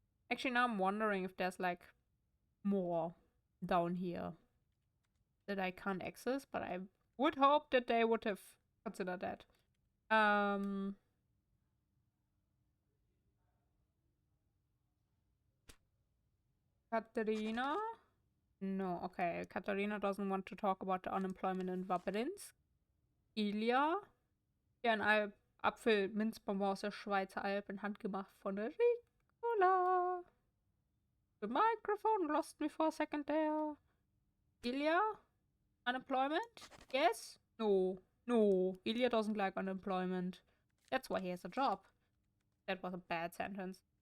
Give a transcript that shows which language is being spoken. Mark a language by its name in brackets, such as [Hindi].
[English] Actually, now I'm wondering if there's like more down here that I can't access, but I would hope that they would have considered that. Katharina? No, okay. Katharina doesn't want to talk about the unemployment in Vabrins. Ilya? [German] Ja, ein Apfel-Minzbonbon aus der Schweizer Alpen, handgemacht von der Ricola. [English] The microphone lost me for a second there. Ilya? Unemployment? Yes? No. No. Ilya doesn't like unemployment. That's why he has a job. That was a bad sentence.